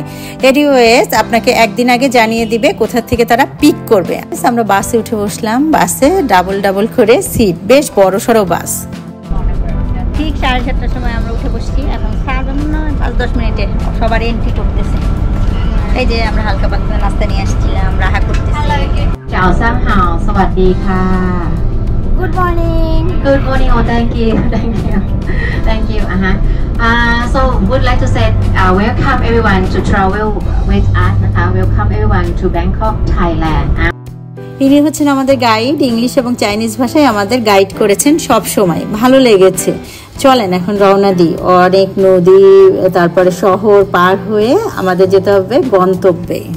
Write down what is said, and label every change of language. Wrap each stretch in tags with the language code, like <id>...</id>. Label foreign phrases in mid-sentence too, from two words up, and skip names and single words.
<bn>এনিওয়েজ আপনাকে একদিন আগে জানিয়ে দিবে কোথা থেকে তারা পিক করবে। আমরা বাসে উঠে বসলাম। বাসে ডাবল করে সিট, বেশ বড় সড়ো বাস। ঠিক 7:30টার সময় আমরা উঠে বসছি। এখন 5-10 মিনিটে সবার এন্ট্রি করতেছে। এই যে আমরা হালকা পাতলা নাস্তা নিয়ে আসছিলাম, রাহা করতেছি।</bn> <vi>Chào Sang Hào,</vi> <th>สวัสดีค่ะ</th> <en>Good morning. Good morning. Oh, thank you. Thank you. So would like to say welcome everyone to travel with us. Welcome everyone to Bangkok, Thailand.</en> <bn>ইনি হচ্ছেন আমাদের গাইড। ইংলিশ এবং চাইনিজ ভাষায় আমাদের গাইড করেছেন সব সময়, ভালো লেগেছে। চলেন এখন রওনা দিই। অনেক নদী, তারপরে শহর পার হয়ে আমাদের যেতে হবে গন্তব্যে।</bn>